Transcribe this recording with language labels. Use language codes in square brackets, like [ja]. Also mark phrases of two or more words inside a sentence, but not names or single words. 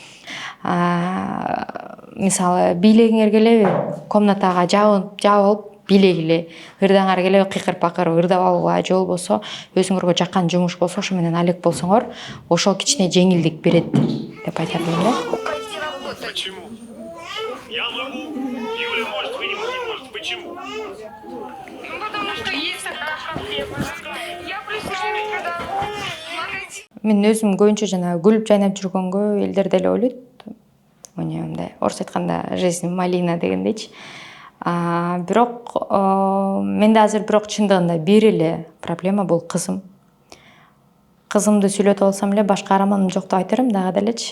[ky] Мисалы бийлегиңер келеби, комнатага жабып алып бийлегиле, ырдаңар келеби, кыйкыр-пакыр ырдап алууга, же болбосо өзүңөргө жаккан жумуш болсо ошо менен алек болсоңор, ошол кичине жеңилдик берет деп айтат элем да. [ru] Почему? Я могу. Юля может, вы не можете. Почему? Ну, потому что есть такая проблема. Я пришла, когда в магазин. [ky] Мен өзүм көбүнчө жана күлүп жайнап жүргөнгө элдер деле ойлойт. Мындай орусча айтканда [ru] жизнь малина [ky] дегендейчи. Бирок менде азыр бирок чындыгында бир эле проблема бул кызым. Кызымды сүйлөтүп алсам эле башка каарманым жок деп айта берем дагы делечи.